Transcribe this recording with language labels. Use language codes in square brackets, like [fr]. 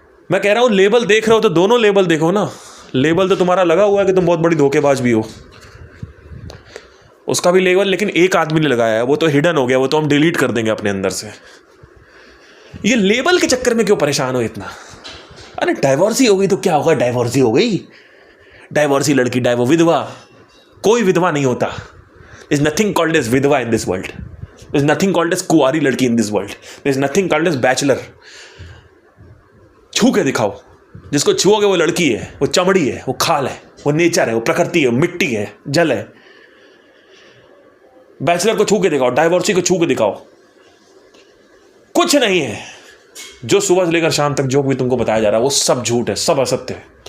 [hi] मैं कह रहा हूं लेबल देख रहे हो तो दोनों लेबल देखो ना। लेबल तो तुम्हारा लगा हुआ है कि तुम बहुत बड़ी धोखेबाज भी हो, उसका भी लेबल लेकिन एक आदमी ने लगाया है, वो तो हिडन हो गया, वो तो हम डिलीट कर देंगे अपने अंदर से। ये लेबल के चक्कर में क्यों परेशान हो इतना? अरे डाइवोर्सी हो गई तो क्या होगा? डाइवोर्सी हो गई, डाइवोर्सी लड़की, विधवा। कोई विधवा नहीं होता। [en] There is nothing called as vidhwa in this world. There is nothing called as [hi] कुंवारी लड़की [en] in this world. There is nothing called as bachelor. [hi] छू के दिखाओ, जिसको छुओगे वो लड़की है, वो चमड़ी है, वो खाल है, वो नेचर है, वो प्रकृति है, मिट्टी है, जल है। बैचलर को छू के दिखाओ, डाइवोर्सी को छू के दिखाओ, कुछ नहीं है। जो सुबह से लेकर शाम तक जो भी तुमको बताया जा रहा है वो सब झूठ है, सब असत्य है।